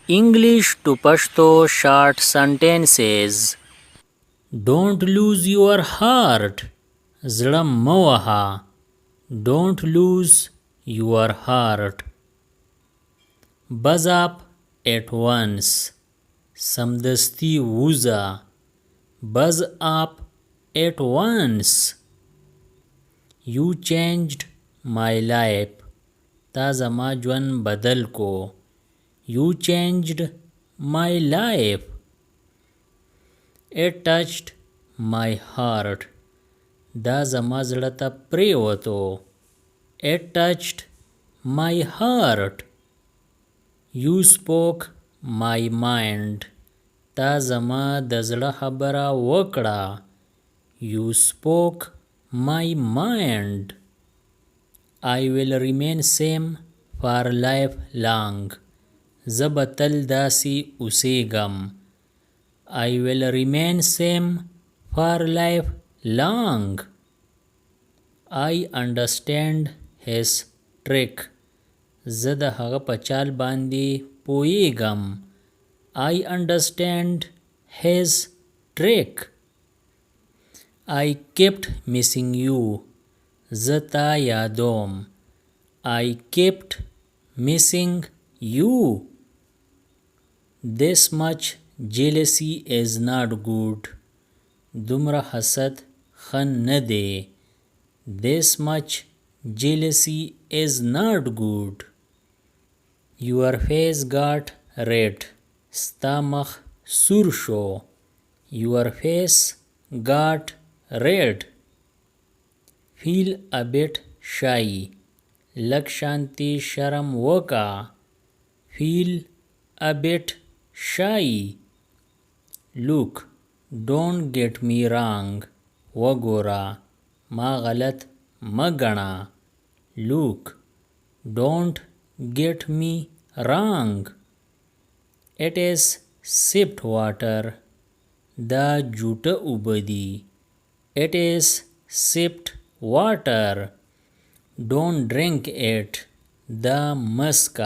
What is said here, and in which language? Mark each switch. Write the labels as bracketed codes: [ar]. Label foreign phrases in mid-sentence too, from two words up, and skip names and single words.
[en] English to Pashto short sentences. Don't lose your heart. [ps] زړه مه وهه. [en] Don't lose your heart. Buzz up at once. [ps] سمدستی ووځه. [en] Buzz up at once. You changed my life. [ps] تا زما ژوند بدل کو. [en] You changed my life. It touched my heart. [ps] دا زما زړه ته پریوتو. [en] It touched my heart. You spoke my mind. [ps] تا زما د زړه خبره وکړه. [en] You spoke my mind. I will remain same for life long. [ps] زه به تل داسې اوسېږم. [en] I will remain same for life long. I understand his trick. [ps] زه د هغه په چال باندې پوهیږم. [en] I understand his trick. I kept missing you. [ps] زه تا یادوم. [en] I kept missing you. This much jealousy is not good. [ps] دومره حسد ښه نه دی. [en] This much jealousy is not good. Your face got red. [ps] ستا مخ سور شو. [en] Your face got red. Feel a bit shy. [ps] لږ شانتی شرم وکا. [en] Feel a bit shy. Look, don't get me wrong. [ps] وګورا ما غلط مګنا. [en] Look, don't get me wrong. It is sipped water. [ps] دا جوټه اوبدي. [en] It is sipped water. Don't drink it. [ps] دا مسکا.